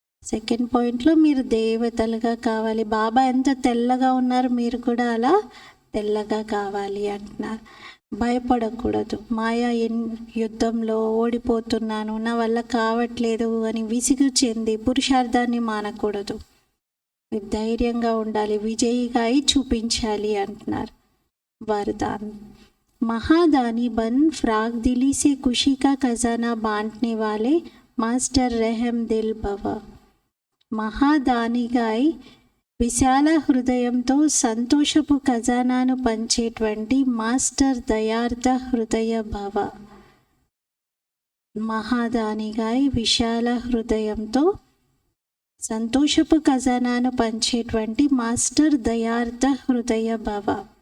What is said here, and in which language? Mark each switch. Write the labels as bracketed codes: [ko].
[te] Second పాయింట్లో మీరు దేవతలుగా కావాలి. బాబా ఎంత తెల్లగా ఉన్నారు, మీరు కూడా అలా తెల్లగా కావాలి అంటున్నారు. భయపడకూడదు. మాయా యుద్ధంలో ఓడిపోతున్నాను, నా వల్ల కావట్లేదు అని విసుగు చెంది పురుషార్థాన్ని మానకూడదు. మీరు ధైర్యంగా ఉండాలి, విజయిగా అయి చూపించాలి అంటున్నారు. [hi] वरदान, महादानी बन फ्राक दिली से खुशी का खजाना बांटने वाले मास्टर रहम दिल भव. [te] మహాదానిగా అయి విశాల హృదయంతో సంతోషపు ఖజానాను పంచేటువంటి మాస్టర్ దయార్థ హృదయ భవ. మహాదానిగా అయి విశాల హృదయంతో సంతోషపు ఖజానాను పంచేటువంటి మాస్టర్ దయార్థ హృదయ భవ.